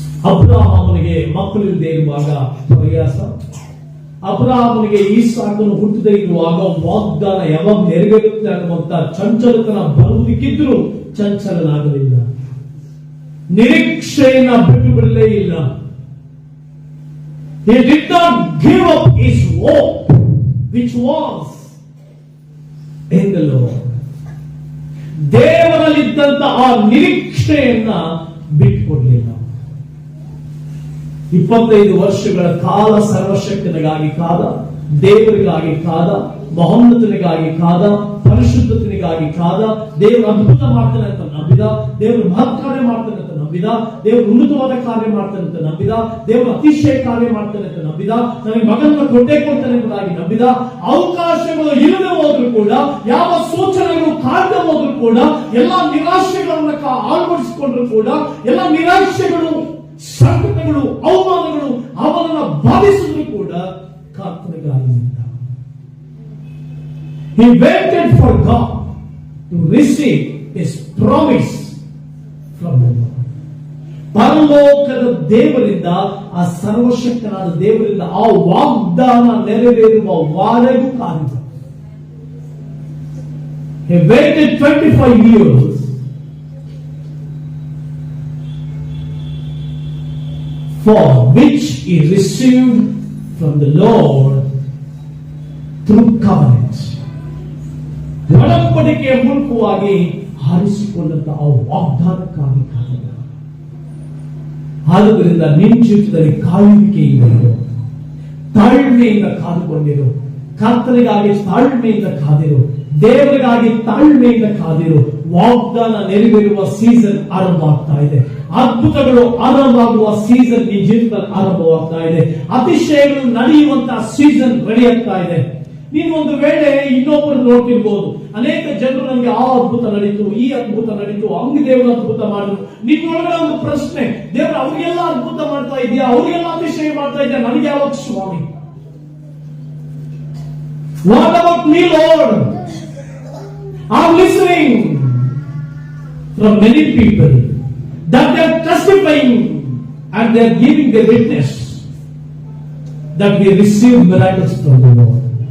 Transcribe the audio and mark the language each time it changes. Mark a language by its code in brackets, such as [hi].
[kn] ಅಬ್ರಹಾಮನಿಗೆ ಮಕ್ಕಳಿಲ್ಲದೆ ಇರುವಾಗ ಪ್ರಯಾಸ, ಅಬ್ರಹಾಮನಿಗೆ ಈಸಾಕನು ಹುಟ್ಟದೇ ಇರುವಾಗ ವಾಗ್ದಾನ ಯಾವಾಗ ನೆರವೇರುತ್ತೆ ಅನ್ನುವಂತ ಚಂಚಲತನ ಬರುವುದಕ್ಕಿದ್ರು ಚಂಚಲನಾಗಲಿಲ್ಲ. ನಿರೀಕ್ಷೆಯನ್ನ ಬಿಟ್ಟು ಬಿಡಲೇ ಇಲ್ಲ. [en] He did not give up his hope, which was in the Lord. [kn] ದೇವರಲ್ಲಿದ್ದಂತ ಆ ನಿರೀಕ್ಷೆಯನ್ನ ಬಿಟ್ಟುಕೊಡ್ಲಿಲ್ಲ. 25 ವರ್ಷಗಳ ಕಾಲ ಸರ್ವಶಕ್ತನಿಗಾಗಿ ಕಾದ, ದೇವರಿಗಾಗಿ ಕಾದ, ಮಹೋನ್ನತನಿಗಾಗಿ ಕಾದ, ಪರಿಶುದ್ಧತನಿಗಾಗಿ ಕಾದ. ದೇವರು ಅದ್ಭುತ ಮಾಡ್ತಾನೆ ಅಂತ ನಂಬಿದ, ದೇವರು ಮಹತ್ ಕಾರ್ಯ ಮಾಡ್ತಾನೆ ಅಂತ ನಂಬಿದ, ದೇವರು ಉನ್ನತವಾದ ಕಾರ್ಯ ಮಾಡ್ತಾನೆ ಅಂತ ನಂಬಿದ, ದೇವರು ಅತಿಶಯ ಕಾರ್ಯ ಮಾಡ್ತಾನೆ ಅಂತ ನಂಬಿದ, ನನಗೆ ಮಗನನ್ನು ಕೊಟ್ಟೆ ಕೊಡ್ತಾನೆ ಎಂಬುದಾಗಿ ನಂಬಿದ. ಅವಕಾಶಗಳು ಇಲ್ಲದೆ ಹೋದ್ರು ಕೂಡ, ಯಾವ ಸೂಚನೆಗಳು ಕಾಣದೆ ಹೋದ್ರು ಕೂಡ, ಎಲ್ಲಾ ನಿರಾಶೆಗಳನ್ನ ಆಳ್ವಡಿಸಿಕೊಂಡ್ರು ಕೂಡ, ಎಲ್ಲ ನಿರಾಶೆಗಳು, ಸಂಕಟಗಳು, ಅವಮಾನಗಳು ಅವನನ್ನು ಬಾಧಿಸಿದ್ರು ಕೂಡ ಕರ್ತನಿಗಾಗಿ ನಿಂತ. [en] He waited for God to receive his promise from the Lord. [kn] ಪರಲೋಕದ ದೇವರಿಂದ, ಆ ಸರ್ವಶಕ್ತನಾದ ದೇವರಿಂದ ಆ ವಾಗ್ದಾನ ನೆರವೇರುವವರೆಗೂ ಕಾದಿದ್ದ. [en] He waited 25 years for which he received from the Lord through covenant. [kn] ಒಡಂಬಡಿಕೆಯ ಮೂಲಕವಾಗಿ ಹಾರಿಸಿಕೊಂಡಂತ ಆ ವಾಗ್ದಾನಕ್ಕಾಗಿ ಕಾದಿದ್ದ. ಆದುದರಿಂದ ನಿನ್ನ ಜೀವಿತದಲ್ಲಿ ಕಾಯುವಿಕೆಯಿಂದ ಇರು, ತಾಳ್ಮೆಯಿಂದ ಕಾದುಕೊಂಡಿರು, ಕರ್ತನಿಗಾಗಿ ತಾಳ್ಮೆಯಿಂದ ಕಾದಿರು, ದೇವರಿಗಾಗಿ ತಾಳ್ಮೆಯಿಂದ ಕಾದಿರು. ವಾಗ್ದಾನ ನೆರವೇರುವ ಸೀಸನ್ ಆರಂಭ ಆಗ್ತಾ ಇದೆ. ಅದ್ಭುತಗಳು ಆರಂಭವಾಗುವ ಸೀಸನ್ ನಿನ್ನ ಜೀವಿತದಲ್ಲಿ ಆರಂಭವಾಗ್ತಾ ಇದೆ. ಅತಿಶಯಗಳು ನಡೆಯುವಂತಹ ಸೀಸನ್ ರೆಡಿ ಆಗ್ತಾ ಇದೆ. ನೀನು ಒಂದು ವೇಳೆ ಇನ್ನೊಬ್ಬರು ನೋಡ್ತಿರ್ಬೋದು, ಅನೇಕ ಜನರು ನನಗೆ ಆ ಅದ್ಭುತ ನಡೀತು, ಈ ಅದ್ಭುತ ನಡೀತು, ಹಂಗೆ ದೇವರು ಅದ್ಭುತ ಮಾಡಿದ್ರು. ನಿನ್ನೊಳಗಡೆ ಒಂದು ಪ್ರಶ್ನೆ, ದೇವರು ಅವ್ರಿಗೆಲ್ಲ ಅದ್ಭುತ ಮಾಡ್ತಾ ಇದೆಯಾ, ಅವ್ರಿಗೆಲ್ಲ ಅತಿಶಯ ಮಾಡ್ತಾ ಇದೆಯಾ, ನನಗೆ ಯಾವಾಗ ಸ್ವಾಮಿ? [en] What about me, Lord? I'm listening from many people that they are testifying and they are giving their witness that we receive miracles from the Lord.